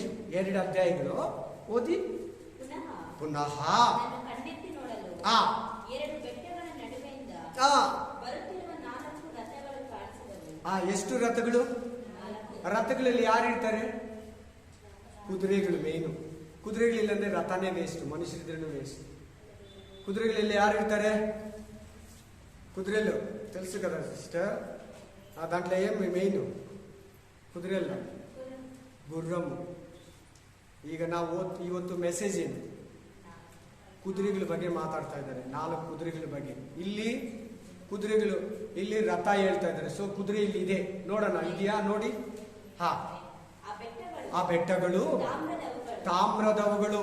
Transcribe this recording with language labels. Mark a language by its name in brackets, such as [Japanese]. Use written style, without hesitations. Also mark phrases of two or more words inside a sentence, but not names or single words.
[Kannada] 2 ಅಧ್ಯಾಯಗಳು ಓದಿ. ಪುನಃ ಎಷ್ಟು ರಥಗಳು? ರಥಗಳಲ್ಲಿ ಯಾರು ಇರ್ತಾರೆ? ಕುದುರೆಗಳು ಮೇನು. ಕುದುರೆಗಳಿಲ್ಲಂದ್ರೆ ರಥನೇ ವೇಸ್ಟ್, ಮನುಷ್ಯರಿದ್ರೂ ವೇಸ್ಟ್. ಕುದುರೆಗಳಲ್ಲಿ ಯಾರು ಇರ್ತಾರೆ? ಕುದುರೆಲು [Telugu] తెలుసు కదా [Kannada] ಸಿಸ್ಟರ್, [Telugu] దాంట్లో ఏం మెయిన్ [Kannada] ಕುದುರೆಲ್ಲ ಗುರ್ರಮ್ಮು. ಈಗ ನಾವು ಇವತ್ತು ಮೆಸೇಜ್ ಏನು? ಕುದುರೆಗಳ ಬಗ್ಗೆ ಮಾತಾಡ್ತಾ ಇದ್ದಾರೆ. 4 ಕುದುರೆಗಳ ಬಗ್ಗೆ. ಇಲ್ಲಿ ಕುದುರೆಗಳು, ಇಲ್ಲಿ ರಥ ಹೇಳ್ತಾ ಇದ್ದಾರೆ. ಸೊ ಕುದುರೆ ಇಲ್ಲಿ ಇದೆ, ನೋಡೋಣ, ಇದೆಯಾ ನೋಡಿ. ಹಾ, ಆ ಬೆಟ್ಟಗಳು ತಾಮ್ರದವುಗಳು.